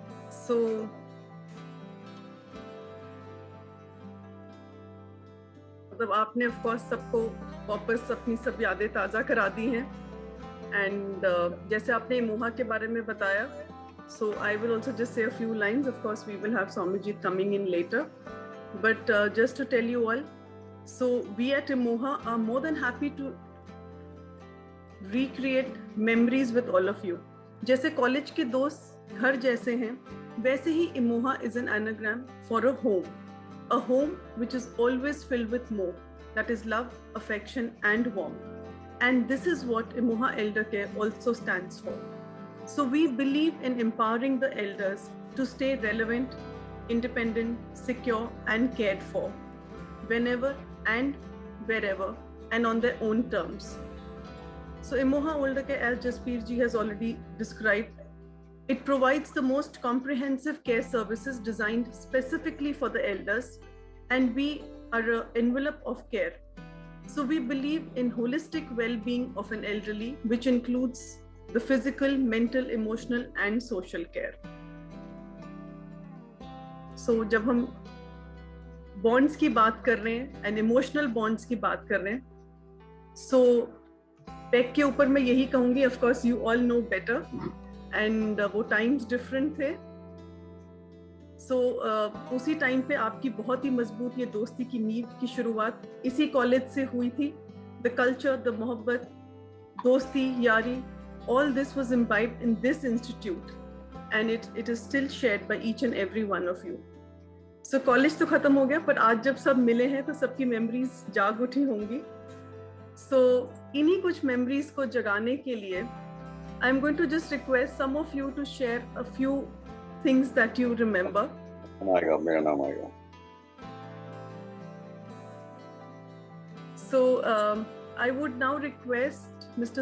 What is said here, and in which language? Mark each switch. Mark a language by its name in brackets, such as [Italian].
[Hindi] So, मतलब आपने [English] of course [Hindi] सबको वापस अपनी सब यादें ताज़ा करा दी हैं and जैसे आपने मोहा के बारे में बताया, [English] so I will also just say a few lines. Of course, we will have Swamiji coming in later, but just to tell you all, so we at Imoha are more than happy to recreate memories with all of you. [Hindi] जैसे college के दोस्त घर जैसे हैं, वैसे ही [English] Imoha is an anagram for a home which is always filled with more, that is love, affection and warmth. And this is what Imoha Elder Care also stands for. So we believe in empowering the elders to stay relevant, independent, secure and cared for, whenever and wherever and on their own terms. So Imoha Elder Care, as Jaspir ji has already described, it provides the most comprehensive care services designed specifically for the elders, and we are an envelope of care. So we believe in holistic well-being of an elderly, which includes the physical, mental, emotional and social care. [Hindi] So जब हम bonds की बात कर रहे हैं and emotional bonds की बात कर रहे हैं, so PEC के ऊपर मैं यही कहूँगी, [English] of course you all know better, [Hindi] and वो times different थे. So उसी टाइम पे आपकी बहुत ही मजबूत ये दोस्ती की नींव की शुरुआत इसी कॉलेज से हुई थी. [English] The culture, the [Hindi] मोहब्बत, दोस्ती, यारी, [English] all this was imbibed in this institute, and it is still shared by each and every one of you. [Hindi] So college तो खत्म हो गया, पर आज जब सब मिले हैं तो सबकी मेमोरीज जाग उठी होंगी. [English] So [Hindi] इन्हीं कुछ मेमोरीज को जगाने के लिए [English] I am going to just request some of you to share a few things that you remember. [Hindi] मेरा नाम आएगा. [English] So I would now request Mr.